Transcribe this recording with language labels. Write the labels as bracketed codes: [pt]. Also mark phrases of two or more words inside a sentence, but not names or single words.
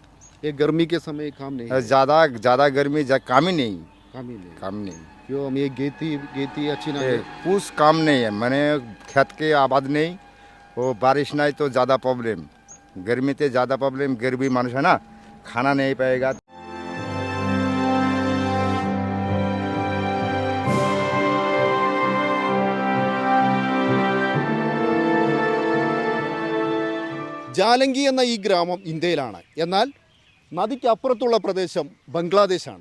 [hi] ये गर्मी के समय काम नहीं है? ज़्यादा गर्मी काम ही नहीं। काम ही नहीं। काम नहीं। क्यों? हम ये गेती अच्छी ना है? कुछ काम नहीं है, मैंने खेत के आबाद नहीं, वो बारिश नहीं तो ज़्यादा प्रॉब्लम, गर्मी से ज़्यादा प्रॉब्लम। गरीबी मानुष है ना, खाना नहीं पाएगा। [ml] ജാലങ്കി എന്ന ഈ ഗ്രാമം ഇന്ത്യയിലാണ്. എന്നാൽ നദിക്കപ്പുറത്തുള്ള പ്രദേശം ബംഗ്ലാദേശാണ്.